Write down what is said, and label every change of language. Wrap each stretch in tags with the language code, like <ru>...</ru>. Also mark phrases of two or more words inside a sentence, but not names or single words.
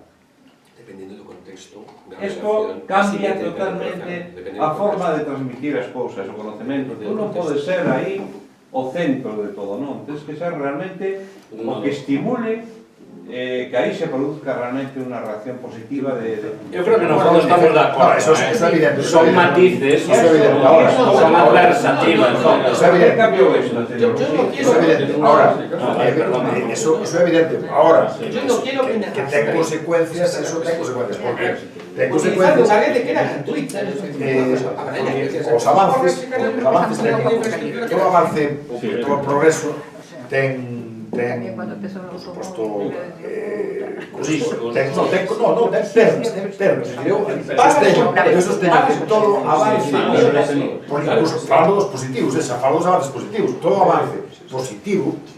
<gl>Dependendo do contexto. Isto cambia totalmente a forma de transmitir as cousas, o conocemento. Tú non podes ser aí o centro de todo, non. Tens que ser realmente o que estimule que aí se produzca realmente unha reacción positiva de...</gl> <es>Yo creo que</es> <gl>no fondo</gl> <es>estamos de acuerdo. Eso es evidente. Son matices, Eso es evidente. Ahora, son adversativas. Eso es evidente. Yo no quiero Eso es evidente. Ahora, eso es evidente. Ahora, Yo no quiero</es> <gl>que ten consecuencias, eso ten consecuencias. Porque ten utilizando consecuencias. unha rede que era gratuita. Os avances técnicos, todo avance, todo o progreso ten</gl> <es>Cuando empezó por los</es> <gl>suposto ten perdas, eu sosteño que todo avance, por incluso falando dos positivos, falando dos avances positivos, todo avance positivo,</gl>